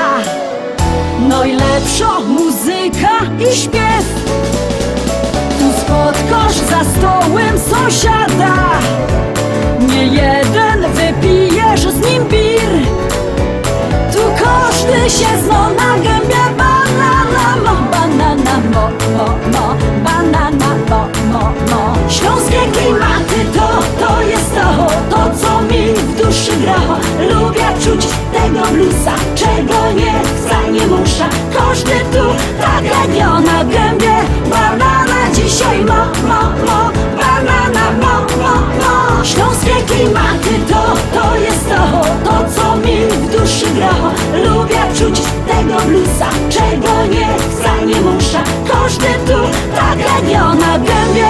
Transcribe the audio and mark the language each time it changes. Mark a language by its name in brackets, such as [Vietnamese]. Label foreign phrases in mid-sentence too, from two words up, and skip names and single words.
[Polish] Najlepsza muzyka i śpiew. Tu spotkasz za stołem sąsiada. Nie jeden wypijesz z nim bir. Tu każdy się zna na gębie. [Silesian] Banana, mo, banana, mo. [Polish] Śląskie klimaty to jest to, co mi w duszy gra. Lubię czuć tego bluesa, czego nie chcę, nie muszę. Każdy tu tak jak ja na gębie. [Silesian] Banana dzisiaj mo, banana, mo. [Polish] Śląskie klimaty to jest to, co mi w duszy gra. Lubię czuć tego bluesa, czego nie chcę, nie muszę. Każdy tu tak jak ja na gębie.